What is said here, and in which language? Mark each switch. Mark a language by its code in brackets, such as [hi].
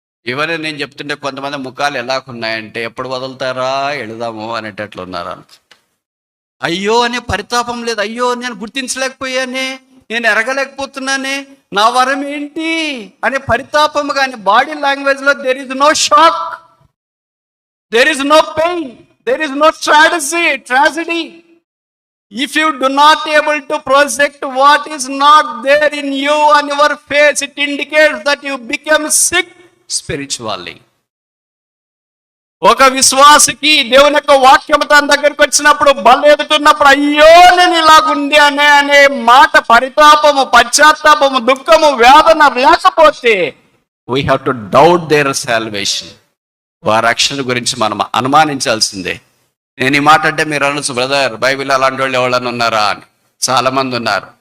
[te] ఇవన్నీ నేను చెప్తుంటే కొంతమంది ముఖాలు ఎలాగున్నాయంటే, ఎప్పుడు వదులుతారా వెళదాము అనేటట్లు ఉన్నారు. అయ్యో అనే పరితాపం లేదు. అయ్యో నేను గుర్తించలేకపోయానే, నేను ఎరగలేకపోతున్నానే, నా వరం ఏంటి అనే పరితాపం. [en] కానీ బాడీ లాంగ్వేజ్లో there is no shock, there is no pain, there is no tragedy. If you do not able to project what is not there in you on your face, it indicates that you become sick spiritually. [te] ఒక విశ్వాసికి దేవుని యొక్క వాక్యం తన దగ్గరికి వచ్చినప్పుడు, బల ఎదుగుతున్నప్పుడు, అయ్యో నేను ఇలాగుండి అనే మాట, పరితాపము, పశ్చాత్తాపము, దుఃఖము, వేదన లేకపోతే [en] we have to doubt their salvation. [te] వారి రక్షణ గురించి మనం అనుమానించాల్సిందే. నేను ఈ మాట అంటే మీరు అనొచ్చు, బ్రదర్ బైబిల్ అలాంటి వాళ్ళు ఎవరైనా ఉన్నారా అని. చాలా మంది ఉన్నారు.